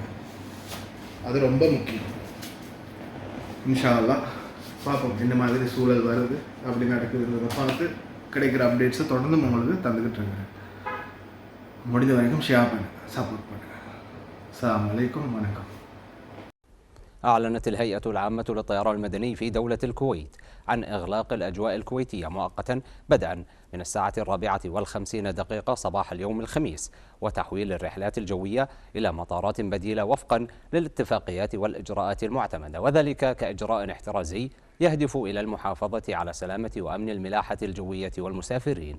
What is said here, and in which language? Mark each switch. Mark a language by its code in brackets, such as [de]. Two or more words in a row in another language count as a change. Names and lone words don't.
[ta] அது ரொம்ப முக்கியம். [ar] إن شاء الله [ta] பார்ப்போம் என்ன மாதிரி சூழல் வருது, அப்படி நடக்குதுன்றதை பார்த்து கிடைக்கிற அப்டேட்ஸை தொடர்ந்து உங்களுக்கு தந்துக்கிட்டு இருக்கிறேன். முடிஞ்ச வரைக்கும் ஷேர் பண்ணுங்கள், சப்போர்ட் பண்ணுங்கள். [ar] السلام عليكم, [ta] வணக்கம். [ar] أعلنت الهيئة العامة للطيران المدني في دولة الكويت عن إغلاق الأجواء الكويتية مؤقتا بدءا من 4:50 صباح اليوم الخميس، وتحويل الرحلات الجوية إلى مطارات بديلة وفقا للاتفاقيات والإجراءات المعتمدة، وذلك كإجراء احترازي يهدف إلى المحافظة على سلامة وأمن الملاحة الجوية والمسافرين.